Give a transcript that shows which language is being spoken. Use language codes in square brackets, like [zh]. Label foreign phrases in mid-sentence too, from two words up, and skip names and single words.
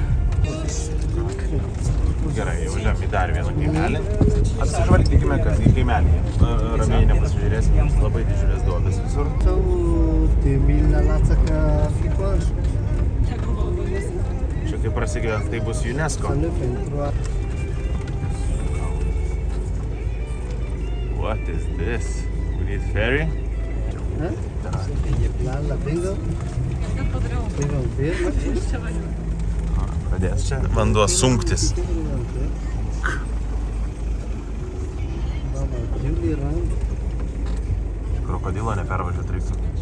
[lt] Gerai, jau važiuojam į dar vieną kaimelį. Apsižvalgykime, kas į kaimelį. Ramiai nepasižiūrėsim, jums labai didžiulės duobės visur. Čia kaip prasigyvent, tai bus UNESCO. [en] What is this? We need ferry? [lt] Pradės čia vanduo sunktis. Krokodilo nepervažiuot reiktų.